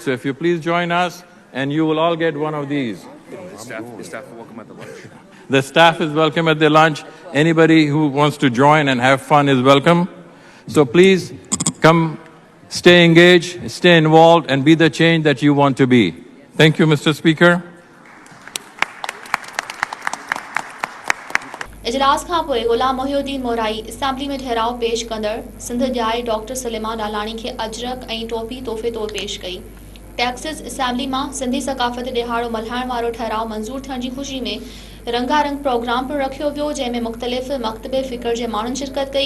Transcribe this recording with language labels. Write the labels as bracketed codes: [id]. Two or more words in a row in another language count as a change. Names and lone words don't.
[en] So if you please join us, and you will all get one of these. The staff is welcome at the lunch. The staff is welcome at the lunch. Anybody who wants to join and have fun is welcome. So please come, stay engaged, stay involved, and be the change that you want to be. Thank you, Mr. Speaker. [sd] इजलास खां पोइ गुलाम मोहिउद्दीन मोराई असेंबली में ठहराव पेश कंदड़ सिंध जाइ डॉक्टर सुलेमान लालाणी खे अजरक ऐं टोपी तोहफ़े तौरु पेश कई। टेक्सास असेंबली मां सिंधी सकाफ़ती ॾिहाड़ो मल्हाइण वारो ठहराव मंज़ूर थियण जी ख़ुशी में रंगारंग प्रोग्राम पिणु रखियो वियो, जंहिं में मुख़्तलिफ़ मकतबे फ़िक्र जे माण्हुनि शिरकत कई।